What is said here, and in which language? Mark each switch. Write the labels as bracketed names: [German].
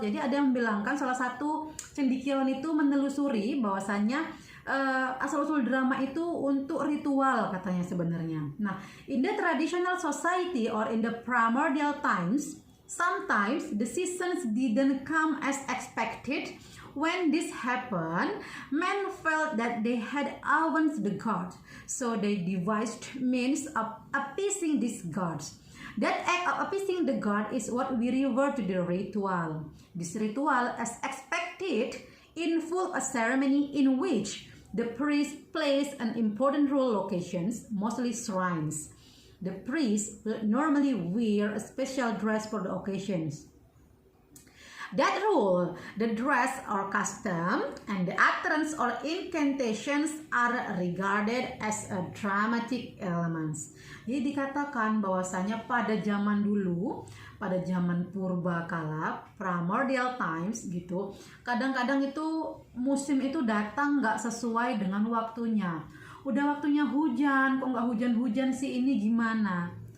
[Indonesian] Jadi ada yang bilangkan salah satu cendekiawan itu menelusuri bahwasannya asal-usul drama itu untuk ritual katanya sebenarnya. [English] Nah, in the traditional society or in the primordial times, sometimes the seasons didn't come as expected. When this happened, men felt that they had avenged the god, so they devised means of appeasing these gods. That act of appeasing the god is what we refer to the ritual. This ritual, as expected, involved a ceremony in which the priest plays an important role locations, mostly shrines. The priest will normally wear a special dress for the occasions. That rule, the dress or custom, and the utterance or incantations are regarded as a dramatic elements. [Indonesian] Jadi dikatakan bahwasanya pada zaman dulu, pada zaman purba kala, [English] primordial times [Indonesian] gitu, kadang-kadang itu musim itu datang nggak sesuai dengan waktunya. Udah waktunya hujan, kok nggak hujan-hujan sih, ini gimana?